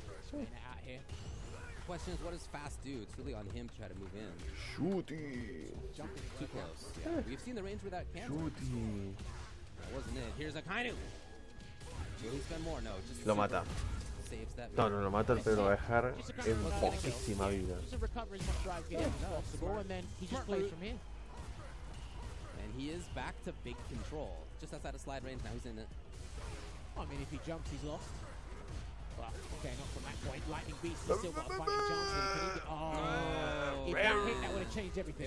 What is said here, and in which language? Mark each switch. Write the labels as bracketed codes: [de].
[en] Getting it out here. The question is, what does Fast do? It's really on him to try to move in. Shooty. Jumping too close. Yeah. We've seen the range where that can. Shooty. That wasn't it. Here's Akainu. Will he spend more? No, just [es] lo mata. [en] Saves that. [es] No, no lo mata, pero lo va a dejar en poquísima vida. [en] Just a recovery as much drive game as possible, and then he just plays from here. And he is back to big control. Just outside of slide range, now he's in it. I mean, if he jumps, he's lost. Well, okay, not from that point. Lightning Beast, he's still got a fighting chance. Can he get, if that hit, that would have changed everything.